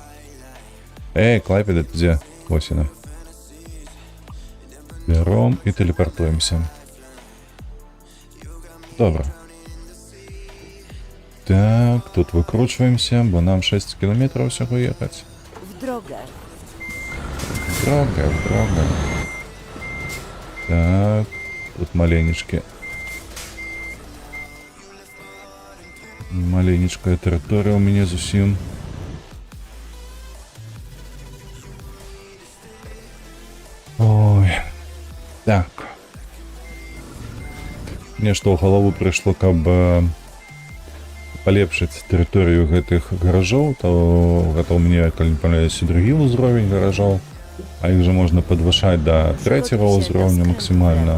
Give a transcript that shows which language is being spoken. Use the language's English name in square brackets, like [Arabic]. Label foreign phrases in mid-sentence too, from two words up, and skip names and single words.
[Belarusian] Клайпеда, ты дзе? Вось яна. Бяром і тэлепартуемся. Добра. Так, тут выкручваемся, бо нам 6 кілометраў усяго ехаць. [Polish] W drogę. [Belarusian] В дорога. Так, тут маленечкая тэрыторыя у мяне зусім. Ой, Так. Мне што ў галаву прыйшло, каб палепшыць тэрыторыю гэтых гаражоў, то гэта ў мяне, калі не памыляюсь, другі ўзровень гаражоў, а іх жа можна падвышаць да трэцяга ўзроўня максімальна.